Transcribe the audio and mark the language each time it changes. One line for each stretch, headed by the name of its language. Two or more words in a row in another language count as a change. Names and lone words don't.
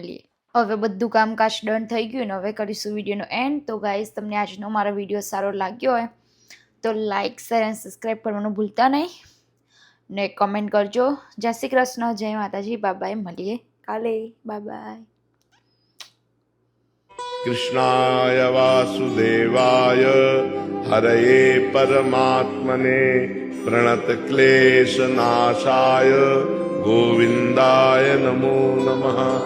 Gujarati: મળીએ. હવે બધું કામકાજ ડન થઈ ગયું ને હવે કરીશું વિડીયોનો એન્ડ. તો ગાઈઝ તમને આજનો મારો વિડીયો સારો લાગ્યો હોય તો
English: like share
Gujarati: અને સબસ્ક્રાઈબ કરવાનું ભૂલતા નહીં ને કમેન્ટ કરજો. જય શ્રી કૃષ્ણ, જય માતાજી, બાય. મળીએ કાલે, બાય.
Sanskrit: कृष्णाय वासुदेवाय हरये परमात्मने प्रणतक्लेशनाशाय गोविन्दाय नमो नमः.